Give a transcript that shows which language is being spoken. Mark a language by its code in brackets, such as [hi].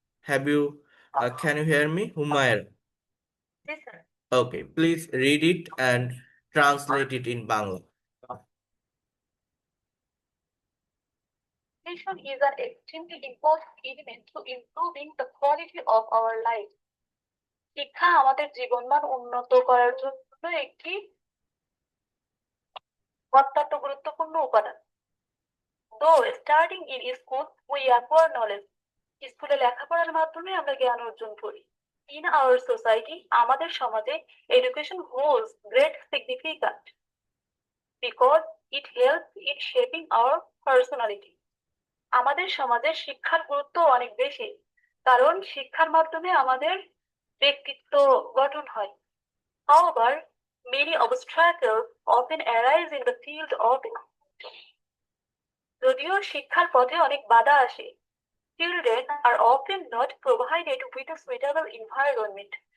[en] Can you hear me, Humaira? Yes, sir. Okay, please read it and translate it in Bangla. Education is an extremely important element to improving the quality of our life. [bn] শিক্ষা আমাদের জীবনমান উন্নত করার জন্য একটি অত্যন্ত গুরুত্বপূর্ণ উপাদান। [en] Though starting in school, we acquire knowledge. [bn] স্কুলে লেখাপড়ার মাধ্যমে আমরা জ্ঞান অর্জন করি। [en] In our society, [bn] আমাদের সমাজে [en] education holds great significance because it helps in shaping our personality. [bn] আমাদের সমাজে শিক্ষার গুরুত্ব অনেক বেশি, কারণ শিক্ষার মাধ্যমে আমাদের ব্যক্তিত্ব গঠন হয়। [en] However, many obstacles often arise in the field of [bn] যদিও শিক্ষার পথে অনেক বাধা আসে, [en] children are often not provided with a suitable environment.